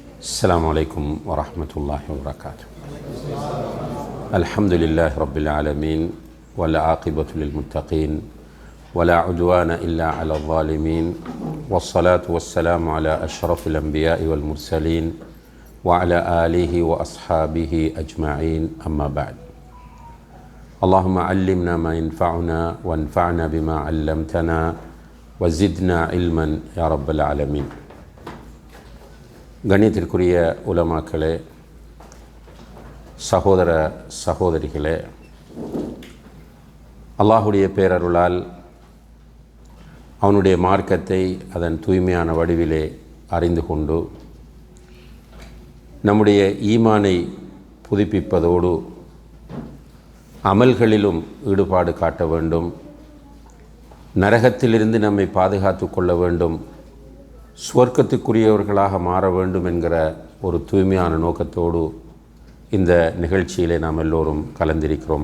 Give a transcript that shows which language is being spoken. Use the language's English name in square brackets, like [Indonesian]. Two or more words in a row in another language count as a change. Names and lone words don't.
[Arabic] السلام عليكم ورحمة الله وبركاته. الحمد لله رب العالمين والعاقبة للمتقين ولا عدوان إلا على الظالمين والصلاة والسلام على أشرف الأنبياء والمرسلين وعلى آله وأصحابه أجمعين أما بعد. اللهم علمنا ما ينفعنا وانفعنا بما علمتنا وزدنا علما يا رب العالمين. [Tamil] கண்ணியத்திற்குரிய உலமாக்களே, சகோதர சகோதரிகளே, அல்லாஹுடைய பேரருளால் அவனுடைய மார்க்கத்தை அதன் தூய்மையான வடிவிலே அறிந்து கொண்டு நம்முடைய ஈமானை புதுப்பிப்பதோடு அமல்களிலும் ஈடுபாடு காட்ட வேண்டும், நரகத்திலிருந்து நம்மை பாதுகாத்து கொள்ள வேண்டும், சுவர்க்கத்துக்குரியவர்களாக மாற வேண்டும் என்கிற ஒரு தூய்மையான நோக்கத்தோடு இந்த நிகழ்ச்சியிலே நாம் எல்லோரும் கலந்திருக்கிறோம்.